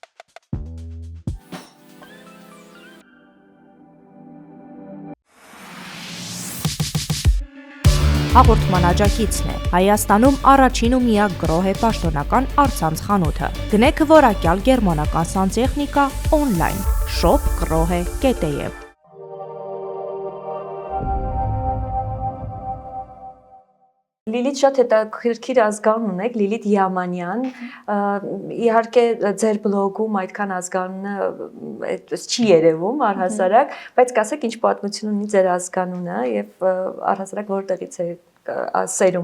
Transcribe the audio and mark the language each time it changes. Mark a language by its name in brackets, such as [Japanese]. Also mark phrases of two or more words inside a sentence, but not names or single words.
[Armenian] Հաղորդման աջակիցն է Հայաստանում առաջին ու միակ գրոհե պաշտոնական առցանց խանութը։ Գնեք որակյալ գերմանական սանտեխնիկա օնլայն shop.grohe.am։ Լիլիթ շատ հետաքրքիր ազգանուն ունեք, Լիլիթ Յամանյան, իհարկե ձեր բլոգում այդքան ազգանունը չի երևում առհասարակ, բայց կասեք ինչ պատմություն ունի ձեր ազգանունը եւ առհասարակ որտեղից է սերում։